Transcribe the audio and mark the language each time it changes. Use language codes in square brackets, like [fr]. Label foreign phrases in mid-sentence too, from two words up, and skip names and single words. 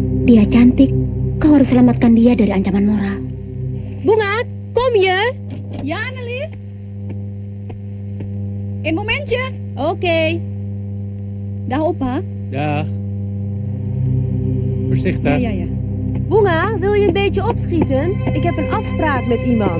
[id] Dia cantik. Kau harus selamatkan dia dari ancaman moral. Bunga, [nl] kom je? Ja, Annelies. Een momentje. Oké. Dag, opa. Dag. Voorzichtig. Ja. Bunga, wil je een beetje opschieten? Ik heb een afspraak met iemand.